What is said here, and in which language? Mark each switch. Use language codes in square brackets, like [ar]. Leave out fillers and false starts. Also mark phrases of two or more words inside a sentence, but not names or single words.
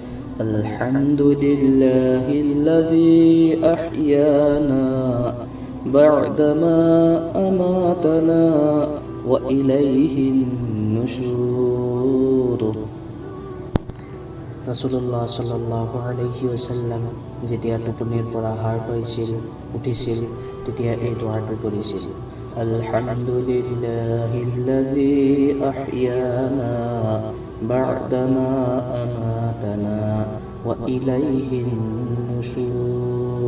[ar] الحمد لله الذي أحيانا بعد ما أماتنا وإليه النشور. [as] ৰাসূলুল্লাহ [ar] صلى الله عليه وسلم [as] যেতিয়া টোপনিৰ পৰা সাৰ পাইছিল উঠিছিল তেতিয়া এই দুআটো পঢ়িছিল [ar] الحمد لله الذي أحيانا بعد ما أماتنا وإليه النشور.